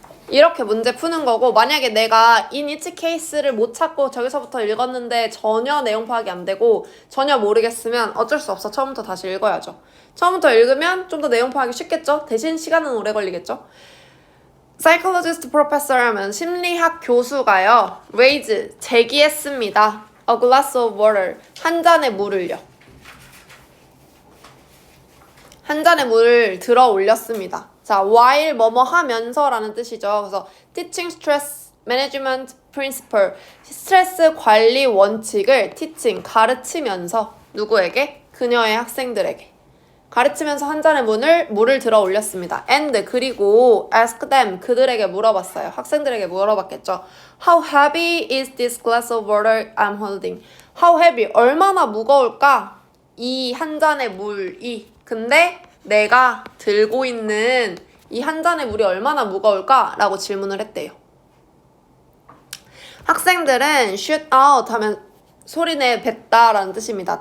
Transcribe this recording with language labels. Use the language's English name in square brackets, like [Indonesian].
[Korean] 이렇게 문제 푸는 거고, 만약에 내가 [English] in each case [Korean] 를 못 찾고 저기서부터 읽었는데 전혀 내용 파악이 안 되고 전혀 모르겠으면 어쩔 수 없어. 처음부터 다시 읽어야죠. 처음부터 읽으면 좀 더 내용 파악이 쉽겠죠? 대신 시간은 오래 걸리겠죠? [English] Psychologist professor [Korean] 하면 심리학 교수가요. raise, 제기했습니다. [English] a glass of water, [Korean] 한 잔의 물을요. 한 잔의 물을 들어 올렸습니다. 자, while 뭐뭐 하면서 라는 뜻이죠. 그래서 [English] teaching stress management principle, [Korean] 스트레스 관리 원칙을 teaching, 가르치면서 누구에게? 그녀의 학생들에게. 가르치면서 한 잔의 물을 들어 올렸습니다. and 그리고 [English] ask them, [Korean] 그들에게 물어봤어요. 학생들에게 물어봤겠죠. [English] How heavy is this glass of water I'm holding? How heavy, [Korean] 얼마나 무거울까? 이 한 잔의 물이. 근데 내가 들고 있는 이 한 잔의 물이 얼마나 무거울까? 라고 질문을 했대요. 학생들은 [English] shoot out [Korean] 하면 소리내 뱉다 라는 뜻입니다.